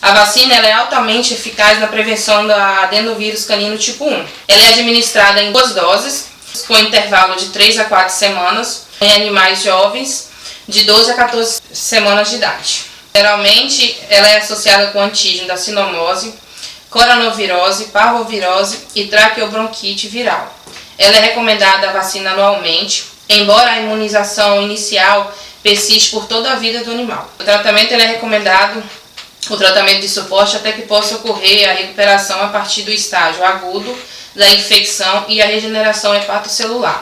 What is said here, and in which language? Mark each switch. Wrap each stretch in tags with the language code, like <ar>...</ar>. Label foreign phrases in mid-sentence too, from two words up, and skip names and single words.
<pt>A vacina ela é altamente eficaz na prevenção da adenovírus canino tipo 1. Ela é administrada em 2 doses, com intervalo de 3 a 4 semanas, em animais jovens de 12 a 14 semanas de idade. Geralmente, ela é associada com antígeno da sinomose, coronavirose, parvovirose e traqueobronquite viral. Ela é recomendada a vacina anualmente, embora a imunização inicial persiste por toda a vida do animal. O tratamento ele é recomendado, o tratamento de suporte, até que possa ocorrer a recuperação a partir do estágio agudo da infecção e a regeneração hepatocelular.</pt>